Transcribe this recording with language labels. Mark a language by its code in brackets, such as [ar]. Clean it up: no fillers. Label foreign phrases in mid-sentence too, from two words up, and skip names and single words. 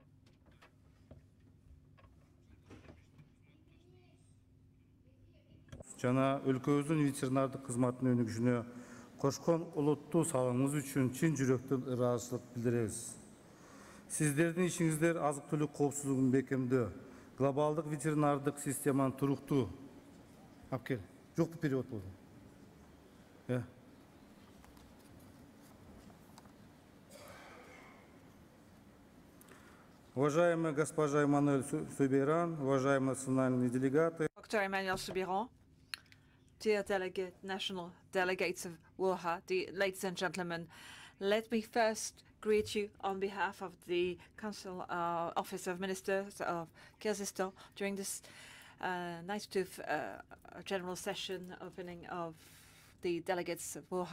[ky] жана өлкөбүздүн ветеринардык кызматтын өнүгүшүнө кошкон олуттуу салымыңыз үчүн чын жүрөктөн ыраазычылык билдиребиз. Сиздердин ишиңиздер азык түлүк коопсуздугун бекемдөө, глобалдык ветеринардык системанын туруктуу жок перевод болду. [ru] Уважаемая госпожа Эммануэль Суберан, уважаемые национальные делегаты. [en] Dr. Emmanuel Soubiran, dear national delegates of WOAH, ladies and gentlemen, let me first greet you on behalf of the Council Office of Ministers of Kyrgyzstan during this 92th General Session opening of the delegates of WOAH.